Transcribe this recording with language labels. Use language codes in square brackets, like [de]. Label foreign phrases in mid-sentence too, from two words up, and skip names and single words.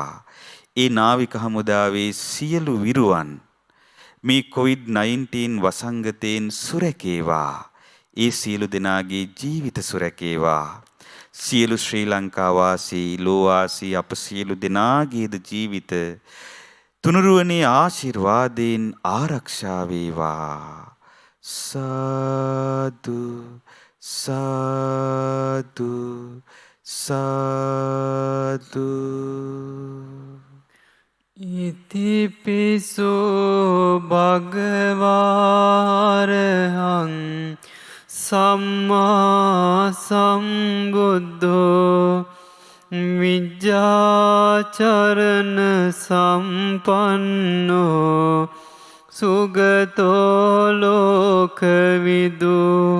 [si] ඒ නාවික හමුදාවේ සියලු විරුවන් මේ COVID-19 වසංගතයෙන් සුරැකේවා. ඒ සියලු දෙනාගේ ජීවිත සුරැකේවා. සියලු ශ්‍රී ලංකා වාසී ලෝවාසී අප සියලු දෙනාගේද ජීවිත තුනුරුවනේ ආශිර්වාදයෙන් ආරක්ෂා වේවා. සාදු සාදු සාදු. [pi] ඉතිපිසෝ භගවාරහං සම්මා සම්බුද්ධෝ විජ්ජාචරණ සම්පන්නෝ සුගතෝ ලෝකවිදු